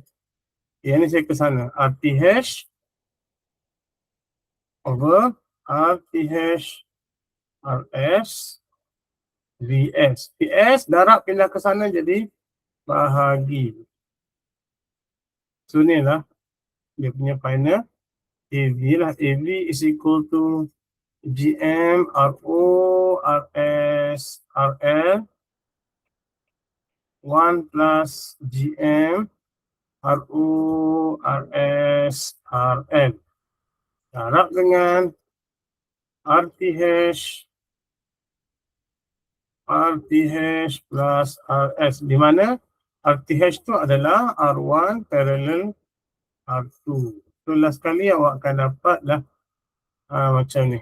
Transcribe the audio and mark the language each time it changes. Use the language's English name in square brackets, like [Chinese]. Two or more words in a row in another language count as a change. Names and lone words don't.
[Malay] Yang ni saya ke sana. RTH over RTH RS VS. VS darab pindah ke sana jadi bahagi. So ni lah dia punya final AV lah. [English] AV is equal to GM RO RS RL 1 plus GM RO RS Rn. [Malay] Darab dengan RTH plus RS, di mana RTH tu adalah R1 parallel R2. So last kali awak akan dapat lah macam ni.